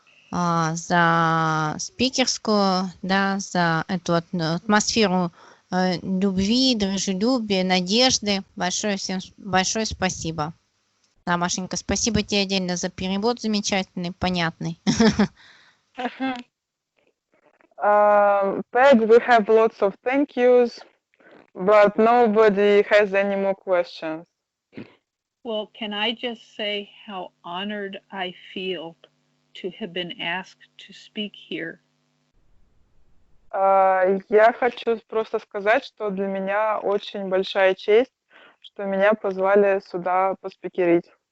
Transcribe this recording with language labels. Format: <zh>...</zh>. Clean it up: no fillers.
<ru>За спикерскую, да, за эту атмосферу любви, дружелюбия, надежды. Большое всем большое спасибо. Да, Машенька, спасибо тебе отдельно за перевод замечательный, понятный.</ru> <en>Peg, we have lots of thank yous, but nobody has any more questions. Well, can I just say how honored I feel to have been asked to speak here?</en> <ru>Я хочу просто сказать, что для меня очень большая честь, что меня позвали сюда поспикерить.</ru>